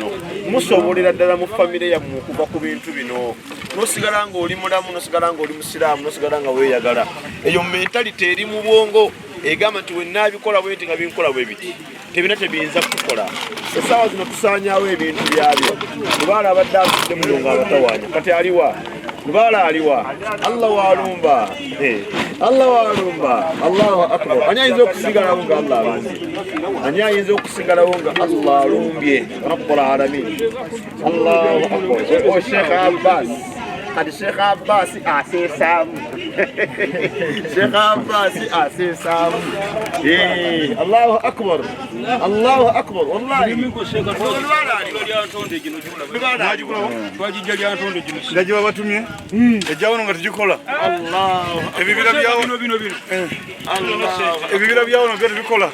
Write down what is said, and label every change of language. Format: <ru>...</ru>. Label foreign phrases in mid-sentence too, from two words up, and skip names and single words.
<lg>Musobolera ddala mu famire yammwe okuva ku bintu bino nosigala ng'oli mulamu, nosigala ng'oli musiraamu, nosigala nga weeyagala. Eyo mentalite eri mu bwongo egamba nti wennaabikola bwe nti nga binkola bwe biti tebina tebiyinza kukola. Essaawa zino tusaanyaawo ebintu byabyo. Lubaala abadde afudde muno ng'abatawaanya kati aliwa? Lubaala aliwa? Allah waalumba, Allah waalumba.</lg> <ar>الله أكبر.</ar> <lg>Ani ayinza okusigalawo nga Allah alumbye? Ani ayinza okusigalawo nga Allah alumbye?</lg> <ar>رب العالمين. الله أكبر.</ar> <lg>O Sheikh Abbas kati Sheikh Abbas aseesaamu. Sheikh Abbas aseesaamu.</lg> <ar>الله أكبر، الله أكبر.</ar> <lg>Wallahi ndagiba batumye ejjawono nga tugikola. Ebibira byawono byo tubikola.</lg>